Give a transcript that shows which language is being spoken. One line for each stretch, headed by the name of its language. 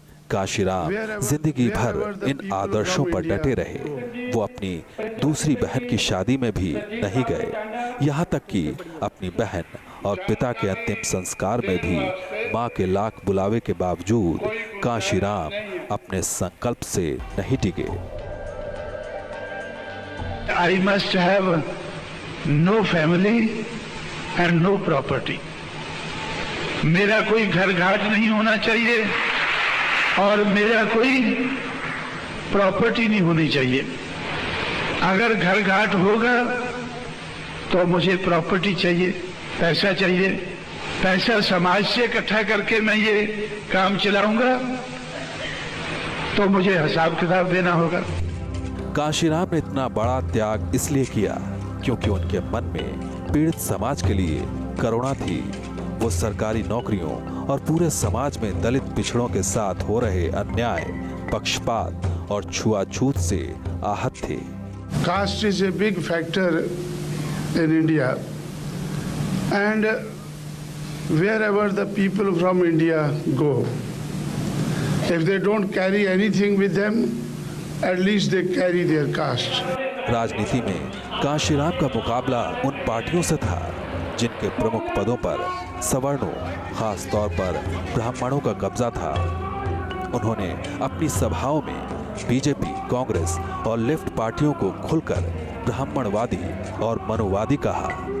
Hindi: कांशीराम जिंदगी भर इन आदर्शों पर डटे रहे। वो अपनी दूसरी बहन की शादी में भी नहीं गए, यहाँ तक कि अपनी बहन और पिता के अंतिम संस्कार में भी माँ के लाख बुलावे के बावजूद कांशीराम अपने संकल्प से नहीं टिके।
English: I must have no family and no property.
Hindi: मेरा कोई घर घाट नहीं होना चाहिए और मेरा कोई प्रॉपर्टी नहीं होनी चाहिए। अगर घर घाट होगा तो मुझे प्रॉपर्टी चाहिए, पैसा चाहिए। पैसा समाज से इकट्ठा करके मैं ये काम चलाऊंगा तो मुझे हिसाब किताब देना होगा। कांशीराम ने इतना बड़ा त्याग इसलिए किया क्योंकि उनके मन में पीड़ित समाज के लिए करुणा थी। वो सरकारी नौकरियों और पूरे समाज में दलित पिछड़ों के साथ हो रहे अन्याय, पक्षपात और छुआछूत से आहत थे।
English: Caste is a big factor in India, and wherever the people from India go, if they don't carry anything with them, at least they carry their caste.
Hindi: राजनीति में कांशीराम का मुकाबला उन पार्टियों से था जिनके प्रमुख पदों पर सवर्णों, खास तौर पर ब्राह्मणों का कब्जा था। उन्होंने अपनी सभाओं में बीजेपी, कांग्रेस और लेफ्ट पार्टियों को खुलकर ब्राह्मणवादी और मनुवादी कहा।